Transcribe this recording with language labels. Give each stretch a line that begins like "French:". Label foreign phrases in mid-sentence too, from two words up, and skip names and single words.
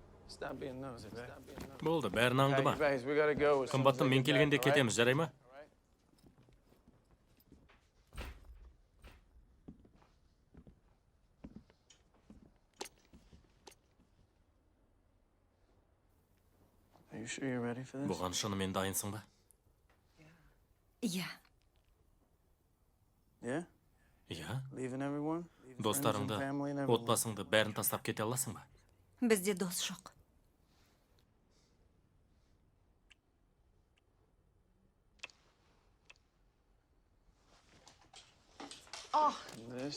English: Stop being nosy, babe.
Kazakh: Болды, бәрін аңдыма.
English: Hey, babes, we gotta go. as soon as
Kazakh: Қымбаттым,
English: I
Kazakh: мен
English: get
Kazakh: келгенде
English: back, all right?
Kazakh: кетеміз, жарай ма?
English: Are you sure you're ready for this?
Kazakh: Бұған шынымен дайынсың ба? Иә,
English: Yeah?
Kazakh: Иә.
English: Leaving everyone? Leaving friends and
Kazakh: Достарыңды,
English: family and everyone?
Kazakh: отбасыңды бәрін тастап кете аласың ба? бізде дос жоқ.
English: This?